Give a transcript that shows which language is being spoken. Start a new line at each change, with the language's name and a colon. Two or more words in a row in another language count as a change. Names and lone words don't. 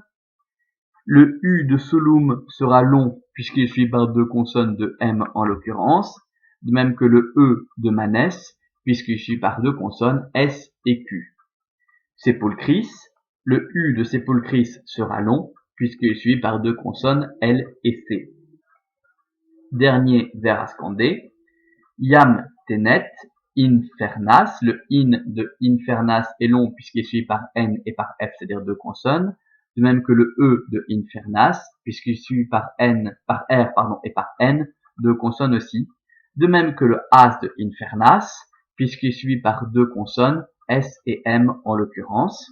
French: Le U de solum sera long puisqu'il est suivi par 2 consonnes de M en l'occurrence, de même que le E de manès puisqu'il est suivi par 2 consonnes S et Q. Sépulcris, le U de sépulcris sera long puisqu'il est suivi par 2 consonnes L et C. Dernier vers à scander,
Latin: iam tenet infernas,
French: le in de infernas est long puisqu'il est suivi par N et par F, c'est-à-dire 2 consonnes, de même que le E de infernas, puisqu'il est suivi par R, et par N, 2 consonnes aussi, de même que le as de infernas, puisqu'il est suivi par 2 consonnes, S et M en l'occurrence.